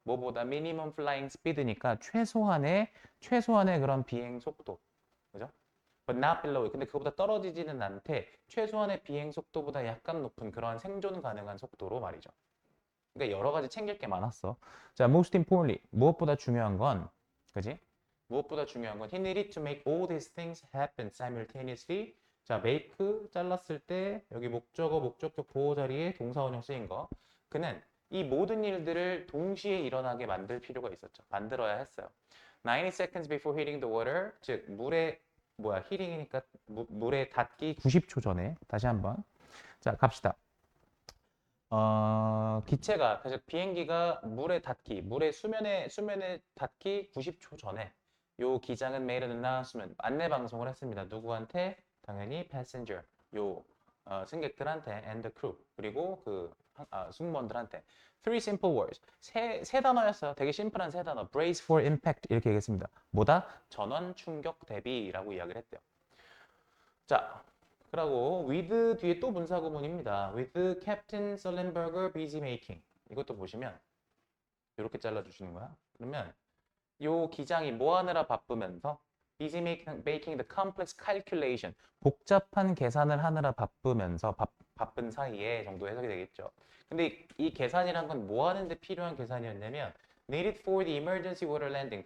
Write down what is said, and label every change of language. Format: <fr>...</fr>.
<ko>뭐보다</ko> <en>minimum flying speed</en> <ko>니까 최소한의 그런 비행 속도. 그죠?</ko> <en>But not below.</en> <ko>근데 그보다 떨어지지는 않대. 최소한의 비행 속도보다 약간 높은 그러한 생존 가능한 속도로 말이죠. 그러니까 여러 가지 챙길 게 많았어.</ko> <en>자, most importantly.</en> <ko>무엇보다 중요한 건, 그지? 무엇보다 중요한 건</ko> <en>he needed to make all these things happen simultaneously.</en> <ko>자, make 잘랐을 때 여기 목적어, 목적격 보호 자리에 동사 원형 쓰인 거. 그는 이 모든 일들을 동시에 일어나게 만들 필요가 있었죠. 만들어야 했어요.</ko> <en>90 seconds before hitting the water.</en> <ko>즉 물에 hitting이니까 물에 닿기 90초 전에. 다시 한번. 자, 갑시다. 기체가, 그래서 비행기가 수면에 닿기 90초 전에 요 기장은</ko> <en>made an announcement,</en> <ko>안내 방송을 했습니다. 누구한테? 당연히 passenger, 승객들한테</ko> <en>and the crew,</en> <ko>그리고 승무원들한테.</ko> <en>Three simple words,</en> <ko>세 단어였어요. 되게 심플한 세 단어.</ko> <en>brace for impact</en> <ko>이렇게 얘기했습니다. 뭐다? 전원 충격 대비라고 이야기를 했대요. 자, 그리고 with 뒤에 또 분사구문입니다.</ko> <en>with Captain Sullenberger busy making.</en> <ko>이것도 보시면 이렇게 잘라주시는 거야. 그러면 요 기장이 뭐 하느라 바쁘면서</ko> <en>busy making the complex calculation.</en> <ko>복잡한 계산을 하느라 바쁘면서 바쁜 사이에 정도 해석이 되겠죠. 근데 이 계산이란 건 뭐 하는데 필요한 계산이었냐면</ko> <en>needed for the emergency water landing.</en>